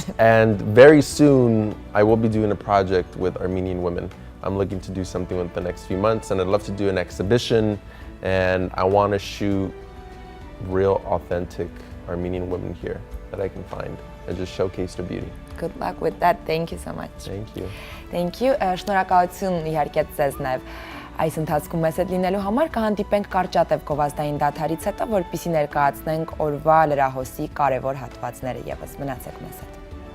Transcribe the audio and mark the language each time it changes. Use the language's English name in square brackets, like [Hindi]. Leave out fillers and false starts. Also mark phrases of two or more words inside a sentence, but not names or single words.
[English] And very soon I will be doing a project with Armenian women. I'm looking to do something within the next few months, and I'd love to do an exhibition, and I want to shoot real authentic Armenian women here that I can find and just showcase their beauty. Good luck with that. Thank you so much. Thank you. Thank you. [Armenian] Շնորհակալություն իհարկե ձեզ նաև այս ընթացքում մեզ հետ լինելու համար կհանդիպենք կարճատև գովազդային դադարից հետո, որպեսզի ներկայացնենք օրվա լրահոսի կարևոր հատվածները եւս։ Մնացեք մեզ հետ։